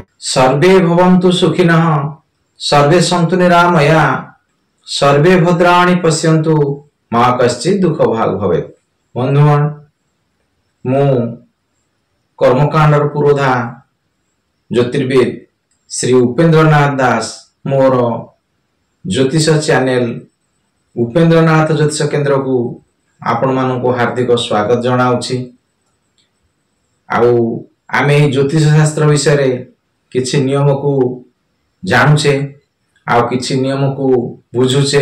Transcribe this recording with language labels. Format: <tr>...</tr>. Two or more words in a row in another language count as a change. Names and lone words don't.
<sa>सर्वे भवन्तु सुखिनः सर्वे सन्तु निरामया सर्वे भद्राणि पश्यन्तु मा कश्चित् दुःख भाग् भवेत्।</sa> <or>ବନ୍ଧୁଗଣ ମୁ କର୍ମକାଣ୍ଡର ପୁରୋଧା ଜ୍ୟୋତିର୍ବିଦ ଶ୍ରୀ ଉପେନ୍ଦ୍ରନାଥ ଦାସ ମୋର ଜ୍ୟୋତିଷ ଚ୍ୟାନେଲ ଉପେନ୍ଦ୍ରନାଥ ଜ୍ୟୋତିଷ କେନ୍ଦ୍ର କୋ ଆପଣ ମାନଙ୍କ ହାର୍ଦ୍ଦିକ ସ୍ୱାଗତ ଜଣାଉଁଗୀ। ଆମେ ଜ୍ୟୋତିଷ ଶାସ୍ତ୍ର ବିଷୟ ରେ କିଛି ନିୟମ କୋ ଜାଣୁଛେ ଆଉ କିଛି ନିୟମ କୋ ବୁଝୁଛେ।</or>